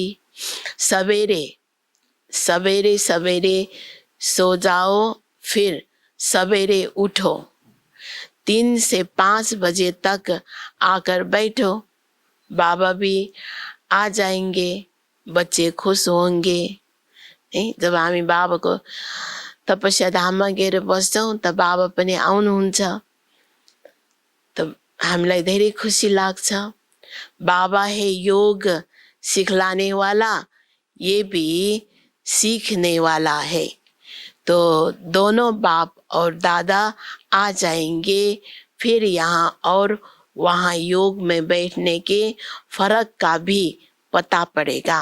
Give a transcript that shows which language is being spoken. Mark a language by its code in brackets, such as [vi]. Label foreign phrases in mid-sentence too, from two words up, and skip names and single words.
[hi] सवेरे सवेरे सवेरे सो जाओ, फिर सवेरे उठो, 3 से 5 बजे तक आकर बैठो, बाबा भी आ जाएंगे, बच्चे खुश होंगे। [ne] नहीं, जब हामी बाबाको तपस्या धाममा गएर बस्छौँ त बाबा पनि आउनुहुन्छ, त हामीलाई धेरै खुसी लाग्छ। [hi] बाबा है योग सिखलाने वाला, ये भी सीखने वाला है। तो दोनों बाप और दादा आ जाएंगे, फिर यहाँ और वहाँ योग में बैठने के फर्क का भी पता पड़ेगा।